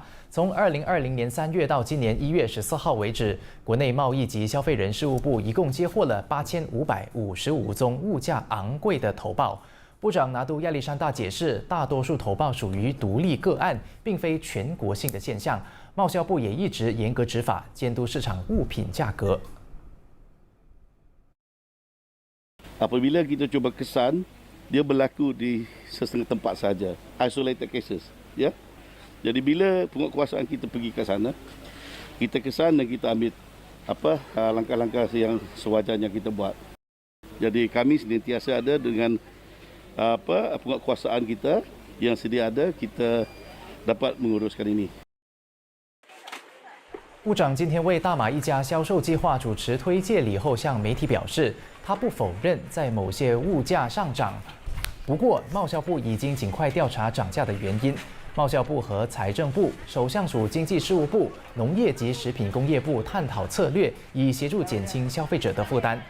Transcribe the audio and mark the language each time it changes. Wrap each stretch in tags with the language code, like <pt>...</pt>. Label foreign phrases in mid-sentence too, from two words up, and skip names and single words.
<zh>从2020年3月到今年1月14号为止，国内贸易及消费人事务部一共接获了8555宗物价昂贵的投报。部长拿督亚历山大解释，大多数投报属于独立个案，并非全国性的现象。贸销部也一直严格执法，监督市场物品价格。</zh> <ms>Apabila kita cuba kesan, dia berlaku di setengah tempat saja,</ms> <en>isolated cases,</en> <ms>ya. Jadi bila penguatkuasaan kita pergi ke sana, kita kesan dan kita ambil langkah-langkah yang sewajarnya kita buat. Jadi kami senantiasa ada dengan penguatkuasaan kita yang sedia ada, kita dapat menguruskan ini.</ms> <zh>部长今天为大马一家销售计划主持推介礼后，向媒体表示，他不否认在某些物价上涨，不过贸销部已经尽快调查涨价的原因。贸销部和财政部、首相署经济事务部、农业及食品工业部探讨策略，以协助减轻消费者的负担。</zh>